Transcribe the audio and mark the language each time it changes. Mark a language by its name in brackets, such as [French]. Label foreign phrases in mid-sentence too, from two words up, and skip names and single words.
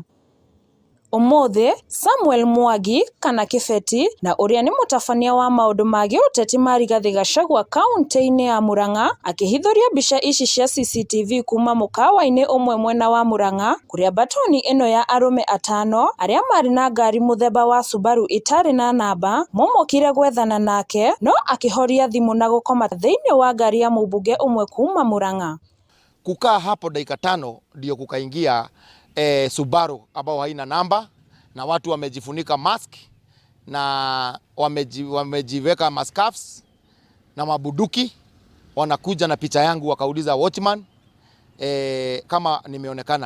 [Kikuyu] Umuthi Samuel Mwangi kana Kibeti na uria ni mutabania wa maundu magi uteti ma Rigathi Gachagua kaunti-ini ya Murang'a akihithuria bica ici cia CCTV kuma mukawa-ini umwe mwena wa Murang'a kuria batoni ino ya arume atano aria mari na ngari muthemba wa Subaru itari na namba momokire gwethana nake no akihoria thimu na gukoma thiini wa ngari ya mubunge umwe kuma Murang'a. [Swahili] Kukaa hapo dakika 5 ndio kukaingia Subaru ambao haina namba na watu wamejifunika mask na wamejiweka mascarves na mabuduki, wanakuja na picha yangu wakauliza watchman kama nimeonekana.